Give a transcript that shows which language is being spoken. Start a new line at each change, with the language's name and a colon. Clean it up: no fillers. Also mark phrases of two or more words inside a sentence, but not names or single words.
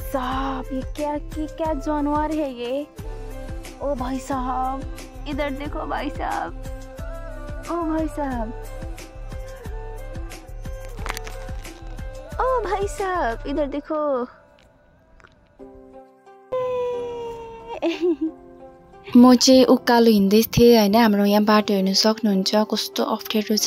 Hindi: साहब ये क्या जानवर है ये ओ भाई साहब इधर देखो भाई साहब ओ भाई साहब ओ भाई साहब इधर देखो
Nepali: म चाहिँ उकालो हिँड्दै थिएँ हैन हाम्रो यहाँ बाटो हेर्न सक्नुहुन्छ कस्तो अप्ठ्यारो छ